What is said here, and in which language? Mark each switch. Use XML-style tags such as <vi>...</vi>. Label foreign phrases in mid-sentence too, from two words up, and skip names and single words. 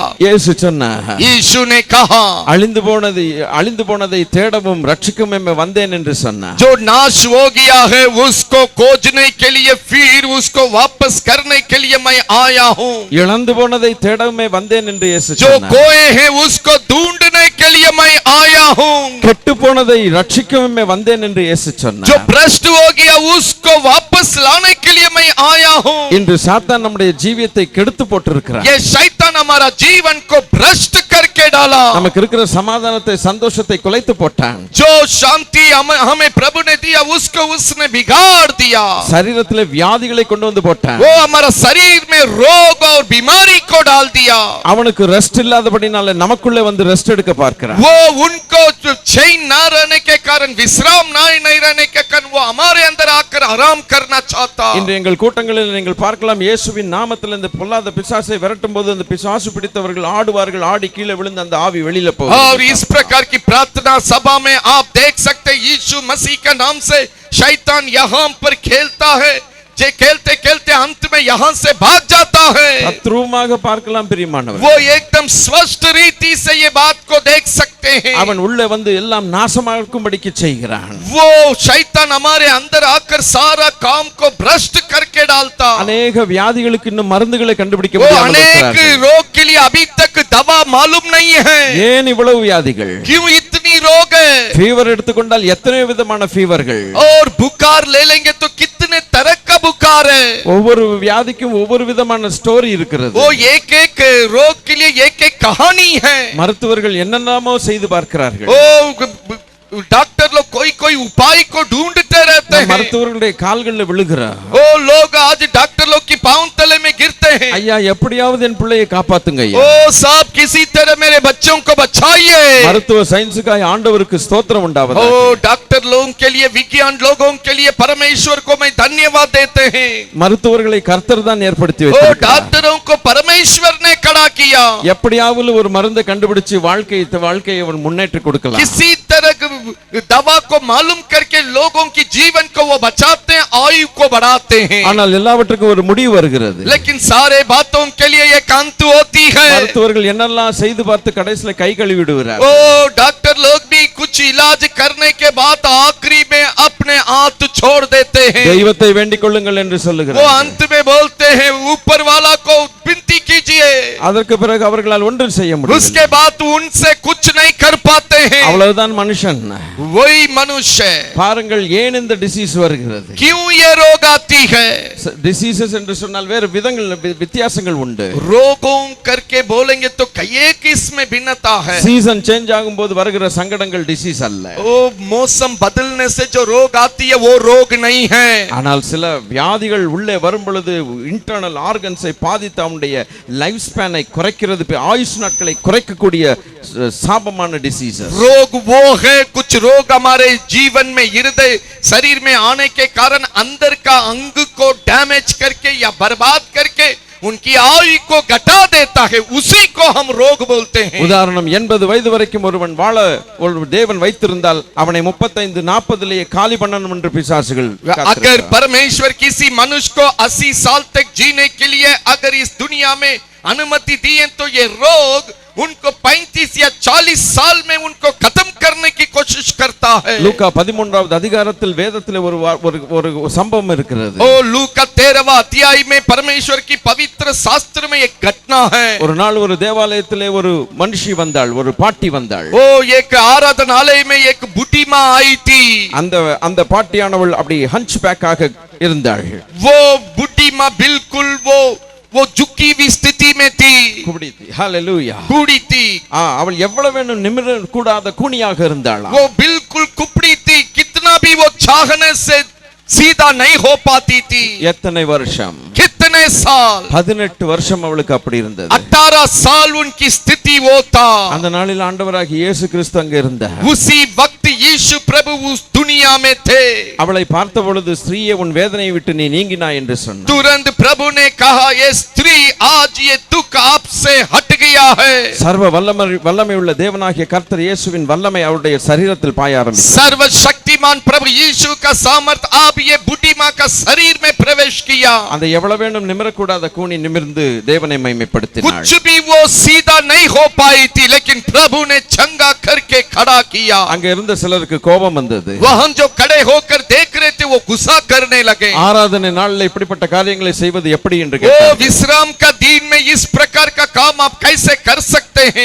<ta>இயேசு சொன்னார்,</ta> <hi>यीशु ने कहा,</hi> <ta>அழிந்து போனதை தேடவும் ரட்சிக்கவும் வந்தேன் என்று சொன்னார்.</ta> <hi>जो नाश हो गया है उसको खोजने के लिए फिर उसको वापस करने के लिए मैं आया हूँ।</hi> <ta>இழந்து போனதை தேடவும் வந்தேன் என்று இயேசு</ta> <hi>जो</hi> <ta>சொன்னார்.</ta> <hi>खोए हैं उसको ढूंढने के लिए मैं आया हूँ।</hi> <ta>கெட்டு போனதை ரட்சிக்கவும் வந்தேன் என்று இயேசு சொன்னார்.</ta> <hi>जो भ्रष्ट हो गया उसको वापस लाने के लिए मैं आया हूँ।</hi> <ta>இன்று சாத்தான் நம்முடைய ஜீவியத்தை கெடுத்து போட்டிருக்கிறார்.</ta> <hi>ये शैतान हमारा जीवन को भ्रष्ट करके डाला।</hi> <ta>நமக்கு இருக்கிற சமாதானத்தை, சந்தோஷத்தை குலைத்து போட்டான்.</ta> <hi>जो शांति हमें प्रभु ने दिया उसको उसने बिगाड़ दिया।</hi> <ta>சரீரத்திலே வியாதிகளை கொண்டு வந்து போட்டான்.</ta> <hi>वो हमारा शरीर में रोग और बीमारी को डाल दिया।</hi> <ta>அவனுக்கு ரெஸ்ட் இல்லாதபடினால நமக்குள்ளே வந்து ரெஸ்ட் எடுக்க பார்க்கிறான்.</ta> <hi>वो उनको चैन ना रहने के कारण, विश्राम नहीं रहने के कारण वो हमारे अंदर आकर आराम करना चाहता।</hi> <ta>இன்று எங்கள் கூட்டங்களில் நீங்கள் பார்க்கலாம், இயேசுவின் நாமத்தில் இந்த பொல்லாத பிசாசை விரட்டும் போது அந்த பிசாசு பிடித்தவர்கள் ஆடுவார்கள், ஆடி கீழே விழுந்து அந்த ஆவி வெளியில போகும்.</ta> <hi>और इस प्रकार की प्रार्थना सभा में आप देख सकते, यीशु मसीह के नाम से शैतान यहाँ पर खेलता है, बच्चे खेलते खेलते अंत में यहाँ से भाग जाता है,</hi> <ta>தத்ரூபமாக பார்க்கலாம் பிரியமானவர்.</ta> <hi>वो एकदम स्पष्ट रीति से ये बात को देख सकते हैं।</hi> <ta>அவன் உள்ளே வந்து எல்லாம் நாசமாக்கும்படிக்கு செய்கிறான்.</ta> <hi>वो शैतान हमारे अंदर आकर सारा काम को भ्रष्ट करके डालता।</hi> <ta>அநேக வியாதிகளுக்கு இன்னும் மருந்துகளை கண்டுபிடிக்க</ta> <hi>वो</hi> <ta>முடியாமல்</ta> <hi>अनेक</hi> <ta>இருக்கிறார்கள்.</ta> <hi>रोग के लिए अभी तक दवा मालूम नहीं है।</hi> <ta>ஏன் இவ்வளவு வியாதிகள்?</ta> <hi>क्यों इतनी रोग है?</hi> <ta>ஃபீவர் எடுத்துக்கொண்டால் எத்தனை விதமான ஃபீவர்கள்.</ta> <hi>और बुखार ले लेंगे तो कितने तरह का बुखार है।</hi> <ta>ஒவ்வொரு வியாதிக்கும் ஒவ்வொரு விதமான ஸ்டோரி இருக்கிறது.</ta> <hi>वो एक एक रोग के लिए एक एक कहानी है।</hi> <ta>மருத்துவர்கள் என்னென்னமோ செய்து பார்க்கிறார்கள்.</ta> <hi>ओ डॉक्टर लोग कोई कोई उपाय को ढूंढते रहते हैं।</hi> <ta>மருத்துவர்களுடைய கால்களில் விழுகிறா.</ta> <hi>ओ लोग आज डॉक्टर लोग की पांव तले में गिरते हैं।</hi> <ta>ஐயா எப்படியாவது என் பிள்ளையை காப்பாத்துங்க ஐயா.</ta> <hi>ओ साहब किसी तरह मेरे बच्चों को बचाइए।</hi> <ta>மருத்துவ சயின்ஸுக்காய் ஆண்டவருக்கு ஸ்தோத்திரம் உண்டாவதாக.</ta> <hi>ओ डॉक्टर लोगों के लिए, विज्ञान लोगों के लिए परमेश्वर को मैं धन्यवाद देते हैं।</hi> <ta>மருத்துவர்களை கர்த்தர் தான் ஏற்படுத்தி</ta> <hi>ओ</hi> <ta>வைத்திருக்கிறார்.</ta> <hi>डॉक्टरों को परमेश्वर ने खड़ा किया।</hi> <ta>எப்படியாவது ஒரு மருந்தை கண்டுபிடிச்சு வாழ்க்கையை அவன் முன்னேற்றி கொடுக்கலாம்.</ta> <hi>किसी तरह दवा को मालूम करके लोगों की जीवन को वो बचाते हैं, आयु को बढ़ाते हैं।</hi> <ta>ஆனால் எல்லாவற்றுக்கும் ஒரு முடிவு வருகிறது.</ta> <hi>लेकिन सारे बातों के लिए एक अंत होती है।</hi> <ta>மருத்துவர்கள் என்னெல்லாம் செய்து பார்த்து கடைசில கை கழுவி விடுகிறார்.</ta> <hi>ओ डॉक्टर लोग भी कुछ इलाज करने के बाद आखिरी में अपने हाथ छोड़ देते हैं।</hi> <ta>தெய்வத்தை வேண்டிக் கொள்ளுங்கள் என்று</ta> <hi>वो</hi> <ta>சொல்லுகிறார்.</ta> <hi>अंत में बोलते हैं ऊपर वाला को विनती कीजिए।</hi> <ta>அதற்கு பிறகு அவர்களால் ஒன்றும் செய்ய முடியல.</ta> <hi>उसके बाद उनसे कुछ नहीं कर पाते हैं।</hi> <ta>அவ்வளவுதான் மனுஷன்.</ta> <hi>वही मनुष्य।</hi> <ta>பாருங்கள் ஏன் இந்த டிசீஸ் வருகிறது.</ta> <hi>क्यों ये रोग आती है?</hi> <ta>டிசீசஸ் என்று சொன்னால் வேறு வித்தியாசங்கள் உண்டு.</ta> <hi>रोगों करके बोलेंगे तो कई किस्में भिन्नता है।</hi> <en>season change</en> <ta>ஆகும்போது வருகிற சங்கடங்கள் டிசீஸ் அல்ல.</ta> <hi>ओ मौसम बदलने से जो रोग आती है वो रोग नहीं है।</hi> <ta>ஆனால் சில வியாதிகள் உள்ளே வரும் பொழுது</ta> <en>internal organs</en> <ta>பாதித்து அவனுடைய</ta> <en>life span</en> <ta>குறைக்கிறது, ஆயுஷ் நாட்களை குறைக்கக்கூடிய சாபமான டிசீசஸ்.</ta> <hi>रोग वो है, कुछ रोग हमारे जीवन में हृदय शरीर में आने के कारण अंदर का अंग को डैमेज करके या बर्बाद करके उनकी आयु को घटा देता है, उसी को हम रोग बोलते हैं।</hi> <ta>உதாரணம் 80 வயது வரைக்கும் ஒருவன் வாழ ஒரு தேவன் வைத்திருந்தால் அவனை 35-40 காலி பண்ணணும் என்று பிசாசுகள்.</ta> <hi>अगर परमेश्वर किसी मनुष्य को 80 साल तक जीने के लिए अगर इस दुनिया में अनुमति दी है तो ये रोग उनको 35 या 40 साल में उनको खत्म करने की कोशिश करता है।</hi> <ta>லூக்கா 13வது அதிகாரத்தில் வேதத்தில் ஒரு சம்பவம் இருக்கிறது.</ta> <hi>ओ लूका 13वां अध्याय में परमेश्वर की पवित्र शास्त्र में एक घटना है।</hi> <ta>ஒரு நாள் ஒரு தேவாலயத்திலே ஒரு மனுஷி வந்தாள், ஒரு பாட்டி வந்தாள்.</ta> <hi>ओ एक आराधनालय में एक बूढ़ी माँ आई थी।</hi> <ta>அந்த பாட்டியானவள் அப்படி</ta> <en>hunch back</en> <ta>இருந்தாள்.</ta> <hi>वो बूढ़ी माँ बिल्कुल वो झुकी हुई स्थिति में थी।</hi> <ta>ஹalleluya.</ta> <hi>बूढ़ी थी।</hi> <ta>அவள் எவ்வளவு வேணும் நிமிர கூடாத கூனியாக இருந்தாளாம்.</ta> <hi>वो बिल्कुल कुपड़ी थी, कितना भी वो चाहने से सीधा नहीं हो पाती थी।</hi> <ta>எத்தனை வருஷம்?</ta> <hi>कितने साल?</hi> <ta>18 வருஷம் அவளுக்கு அப்படி இருந்தது.</ta> <hi>18 साल उनकी स्थिति वो था।</hi> <ta>அந்த நாளில் ஆண்டவராகிய இயேசு கிறிஸ்து அங்கே இருந்தார்.</ta> <hi>उसी वक्त यीशु प्रभु उस दुनिया में थे।</hi> <ta>அவளை பார்த்த பொழுது ஸ்திரீயே உன் வேதனையை விட்டு நீ நீங்கினாய் என்று சொன்னார்.</ta> <hi>तुरंत प्रभु ने कहा ये स्त्री आज ये दुख आपसे हट गया है।</hi> <ta>சர்வ வல்லமை உள்ள தேவனாகிய கர்த்தர் இயேசுவின் வல்லமை அவருடைய சரீரத்தில் பாய ஆரம்பித்தது.</ta> <hi>सर्वशक्तिमान प्रभु यीशु का सामर्थ आप ये बूढ़ी माँ का शरीर में प्रवेश किया।</hi> <ta>அந்த எவ்வளவு வேணும் நிமிரக்கூடாத கூனி நிமிர்ந்து தேவனை மகிமைப்படுத்தினாள்.</ta> <hi>कुछ भी वो सीधा नहीं हो पाई थी, लेकिन प्रभु ने चंगा करके खड़ा किया।</hi> <ta>அங்க இருந்த சிலருக்கு கோபம் வந்தது.</ta> <hi>वहां जो खड़े होकर देख रहे थे वो गुस्सा करने लगे।</hi> <ta>ஆராதனை நாளில் இப்படிப்பட்ட காரியங்களை செய்வது எப்படி என்று</ta> <hi>वो</hi> <ta>கேட்டார்கள்.</ta> <hi>विश्राम का दिन में इस प्रकार का काम आप कैसे कर सकते हैं?</hi>